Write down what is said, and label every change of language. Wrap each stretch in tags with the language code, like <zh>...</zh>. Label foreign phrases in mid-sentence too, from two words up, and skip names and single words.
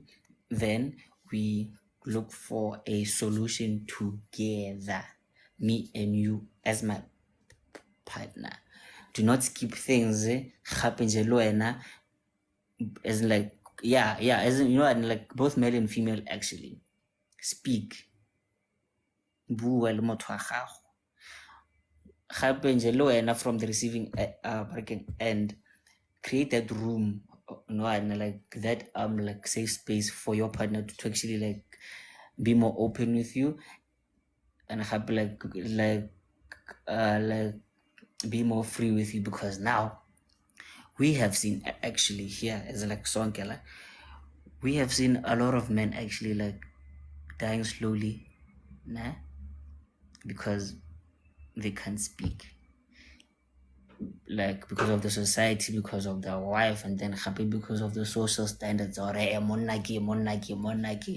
<en>Then we look for a solution together, me and you as my partner. Do not skip things. Happen as in like, yeah, as in, you know, and like both male and female actually speak.</en> <tn>Bua le motho wa gago. gape nje le wena</tn> <en>from the receiving end, create that room, no, and like that like safe space for your partner to actually like be more open with you, and gape like be more free with you, because now we have seen actually here as like Sonke, like, we have seen a lot of men actually like dying slowly, nah, because they can't speak, like because of the society, because of their wife, and then happy because of the social standards, or monarchy, monarchy, monarchy.</en>